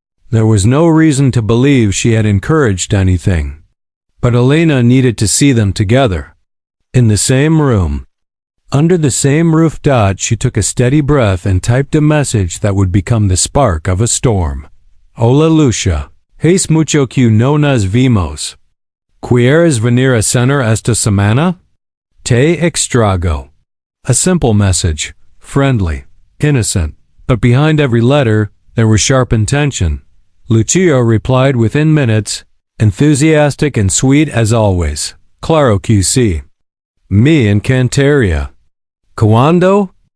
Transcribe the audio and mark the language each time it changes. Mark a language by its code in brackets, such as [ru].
[en] There was no reason to believe she had encouraged anything. But Elena needed to see them together. In the same room. Under the same roof dot, she took a steady breath and typed a message that would become the spark of a storm. [es] Hola Lucia. Hace mucho que no nos vimos. ¿Quieres venir a cenar esta semana? Te extrago. [en] A simple message, friendly, innocent, but behind every letter there was sharp intention. Lucia replied within minutes, enthusiastic and sweet as always. [es] Claro que sí. Me encantaría. Cuando?